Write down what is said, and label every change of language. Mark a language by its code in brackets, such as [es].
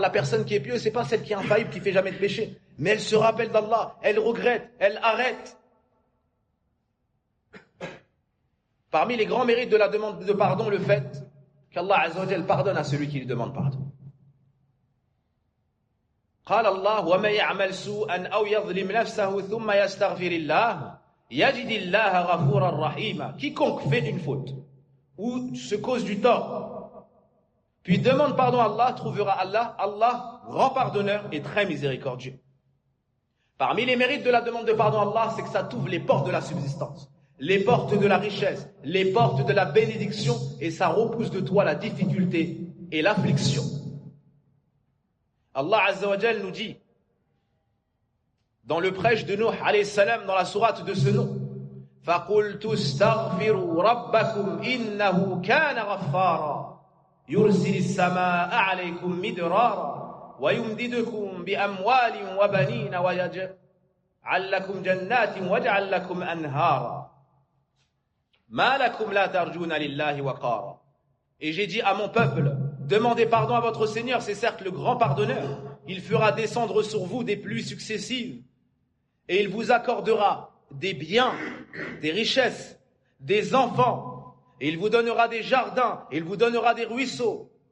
[fr] La personne qui est pieuse, c'est pas celle qui est infaillible, qui fait jamais de péché. Mais elle se rappelle d'Allah. Elle regrette. Elle arrête. Parmi les grands mérites de la demande de pardon, le fait qu'Allah Azza wa Jal pardonne à celui qui lui demande pardon. [ar] قال الله ومن يعمل سوءا أو يظلم نفسه ثم يستغفر الله يجد الله غفورا رحيما. [fr] Quiconque fait une faute ou se cause du tort puis demande pardon à Allah trouvera Allah grand pardonneur et très miséricordieux. Parmi les mérites de la demande de pardon à Allah, c'est que ça t'ouvre les portes de la subsistance, les portes de la richesse, les portes de la bénédiction, et ça repousse de toi la difficulté et l'affliction. Allah Azza wa Jal nous dit dans le prêche de Nuh alayhi salam, dans la sourate de ce nom, [ar] فَقُلْتُ اسْتَغْفِرُوا رَبَّكُمْ إِنَّهُ كَانَ غَفَّارًا. يرسل السماء عليكم مدرارا ويمددكم بأموال وبنين ويجعل لكم جنات ويجعل لكم أنهارا ما لكم لا ترجون لله وقارا. [fr] Et j'ai dit à mon peuple, demandez pardon à votre Seigneur, c'est certes le grand pardonneur, il fera descendre sur vous des pluies successives, et il vous accordera des biens, des richesses, des enfants, et il vous donnera des jardins, et il vous donnera des ruisseaux.